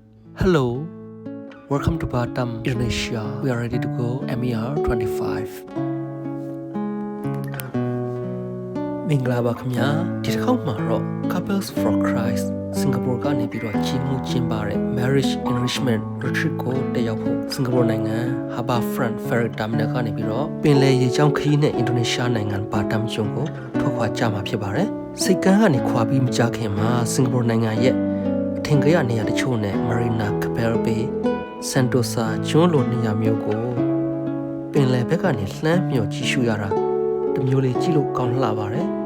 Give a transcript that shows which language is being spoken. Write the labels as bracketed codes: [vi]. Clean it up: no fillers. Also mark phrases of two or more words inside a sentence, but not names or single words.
[en] Hello, welcome to Batam, Indonesia. We are ready to go MER 25. [my] မင်္ဂလာပါခင်ဗျာဒီတစ်ခေါက်မှာတော့ Couples for Christ စင်ကာပူကနေပြီးတော့ကြီးမှုကျင်းပတဲ့ Marriage Enrichment Retreat ကိုတက်ရောက်ဖို့စင်ကာပူနိုင်ငံ Harbourfront Ferry Terminal ကနေပြီးတော့ပင်လယ်ရေကြောင်းခရီးနဲ့ အင်ဒိုနီးရှားနိုင်ငံဘာတမ်ကျွန်းကိုထွက်ခွာကြမှာဖြစ်ပါတယ်စိတ်ကမ်းကနေခွာပြီးမကြခင်မှာစင်ကာပူနိုင်ငံရဲ့အထင်ကြီးနေရာတချို့နဲ့ Marina Cabral Bay Sentosa ကျွန်းလိုနေရာမျိုးကိုပင်လယ်ဘက်ကနေလှမ်းမြော်ကြည့်ရှုရတာတမျိုးလေးကြည့်လို့ကောင်းလှပါတယ်